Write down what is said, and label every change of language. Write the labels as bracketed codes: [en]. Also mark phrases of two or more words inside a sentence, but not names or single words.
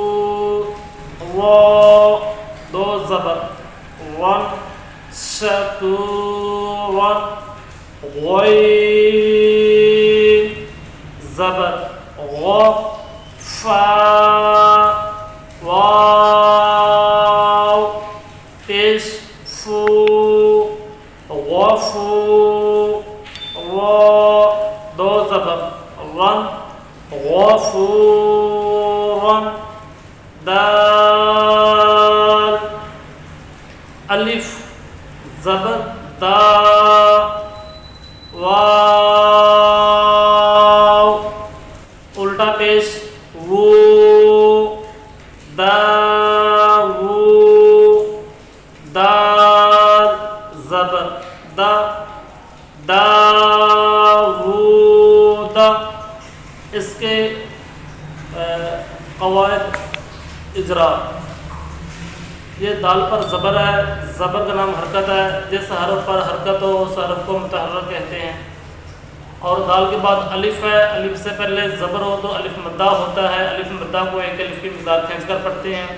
[ur] و دو زبر ون، شکور غین زبر غ، فا واو پیش فو، غفو و دو زبر رن، غفورن دال، الف زبر دا، واو الٹا پیش وو، دا وو، دال زبر دا، دا وو دا۔ اس کے قواعد اجرا، یہ دال پر زبر ہے، زبر کا نام حرکت ہے، جس حرف پر حرکت ہو اس حرف کو متحرک کہتے ہیں۔ اور دال کے بعد الف ہے، الف سے پہلے زبر ہو تو الف مدہ ہوتا ہے، الف مدہ کو ایک الف کی مقدار کھینچ کر پڑھتے ہیں۔